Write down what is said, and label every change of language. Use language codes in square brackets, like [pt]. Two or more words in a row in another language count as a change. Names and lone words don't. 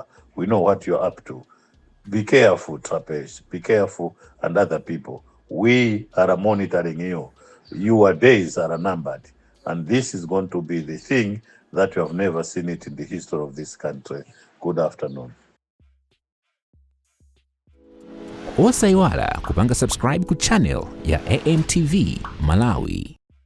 [en] We know what you're up to. Be careful, Trapeze. Be careful, and other people. We are monitoring you. Your days are numbered. And this is going to be the thing that you have never seen it in the history of this country. Good afternoon. [ny] Osaiwala kupanga subscribe ku channel ya AMTV Malawi.